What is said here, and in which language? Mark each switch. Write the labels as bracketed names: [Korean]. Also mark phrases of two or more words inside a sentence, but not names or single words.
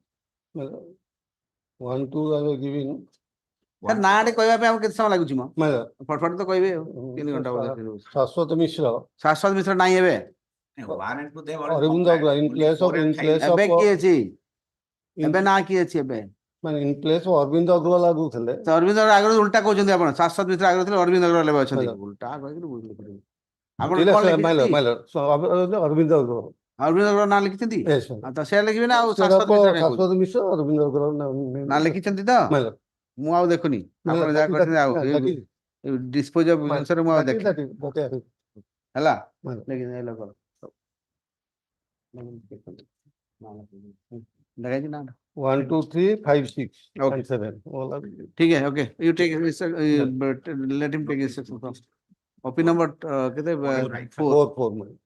[English] 1, 2, I have given. [Odia] ନାଁ ଟେ କହିବା ପାଇଁ ଆମକୁ କେତେ ସମୟ ଲାଗୁଛି ମ [English] My lord. [Odia] ଫଟଫଟ ତ କହିବେ 3 ଘଣ୍ଟା [English] Shashwat Mishra. [Odia] ଶାଶ୍ୱତ ମିଶ୍ର ନାହିଁ ଏବେ [English] 1 and 2 they have Arvind already Agrawal, in place of, in place [Odia] ଏବେ [English] of, [Odia] କିଏ ଅଛି [English] in- [Odia] ଏବେ ନାଁ କିଏ ଅଛି ଏବେ [English] man, in place of Arvind Agrawal [Odia] ଆଗୁ ଥିଲେ. ତ ଅରବିନ୍ଦ ଆଗରୁ ଉଲ୍ଟା କହୁଛନ୍ତି ଆପଣ ଶାଶ୍ୱତ ମିଶ୍ର ଆଗରୁ ଥିଲେ ଅରବିନ୍ଦ ଅଗ୍ରୱାଲ ଏବେ ଅଛନ୍ତି ହେଲା। ଉଲ୍ଟା କହିକି ଆପଣ [English] Yes, [Odia] କଣ [English] my [Odia] ଲେଖିଛନ୍ତି [English] lord, my lord. So, Arvind Agrawal. [Odia] ଅରବିନ୍ଦ ଅଗ୍ରୱାଲ ନାଁ ଲେଖିଛନ୍ତି [English] Yes, sir. [Odia] ତ ସେ ଲେଖିବେ ନା ଆଉ [English] Sir, [Odia] ଶାଶ୍ୱତ ମିଶ୍ର କାଇଁ କହୁଛନ୍ତି? [English] Shashwat Mishra, Arvind Agrawal. [Odia] ନାଁ ଲେଖିଛନ୍ତି ତ [English] My lord. [Odia] ମୁଁ ଆଉ ଦେଖୁନି [English] My [Odia] ଆପଣ [English] lord, [Odia] ଯାହା [English] that [Odia] କରିଛନ୍ତି ଆଉ [English] is- that is- dispose of [Odia] ଜିନିଷରେ ମୁଁ ଆଉ ଦେଖେ [English] that is, [Odia] ହେଲା [English] My lord. [Odia] ଲେଖିଛନ୍ତି ଏ ଲୋକ ଲେଖାଇଛି ନା [English] 1, 2, 3, 5, 6, Okay. and 7. All are. [Hindi] ठीक है [English] okay you take let him take instruction first OP number कितने 4 4, my lord.